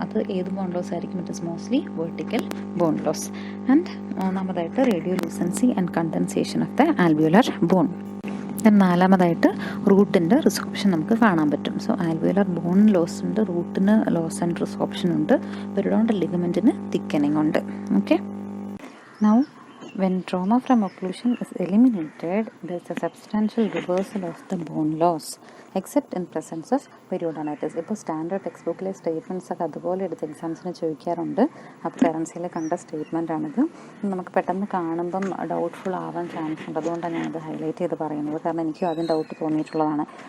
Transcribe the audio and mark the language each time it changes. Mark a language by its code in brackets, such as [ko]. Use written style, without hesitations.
[ml] അത് ഏത് bone loss ആയിരിക്കും? [en] It is mostly vertical bone loss. And മൂന്നാമതായിട്ട് radiolucency and condensation of the alveolar bone. [ml] നാലാമതായിട്ട് റൂട്ടിൻ്റെ റിസോപ്ഷൻ നമുക്ക് കാണാൻ പറ്റും. സോ ആൽവിയോലർ ബോൺ ലോസ് ഉണ്ട്, റൂട്ടിന് ലോസ് ആൻഡ് റിസോപ്ഷൻ ഉണ്ട്, പെരിഡോണ്ടൽ ലിഗമെൻറ്റിന് തിക്കനിങ് ഉണ്ട്. [en] Okay, now when trauma from occlusion is eliminated, there is a substantial reversal of the bone loss. Except in presence of periodontitis. [ml] ഇപ്പോൾ standard text ബുക്കിലെ statements ഒക്കെ അതുപോലെ എടുത്ത് എക്സാംസിന് ചോദിക്കാറുണ്ട്. അപ്പോൾ കറൻസിയിൽ കണ്ട സ്റ്റേറ്റ്മെൻറ്റാണിത്. നമുക്ക് പെട്ടെന്ന് കാണുമ്പം ഡൗട്ട്ഫുൾ ആവാൻ ചാൻസ് ഉണ്ട്. അതുകൊണ്ടാണ് ഞാനത് ഹൈലൈറ്റ് ചെയ്ത് പറയുന്നത്. കാരണം എനിക്കും അതിന് ഡൗട്ട് തോന്നിയിട്ടുള്ളതാണ്.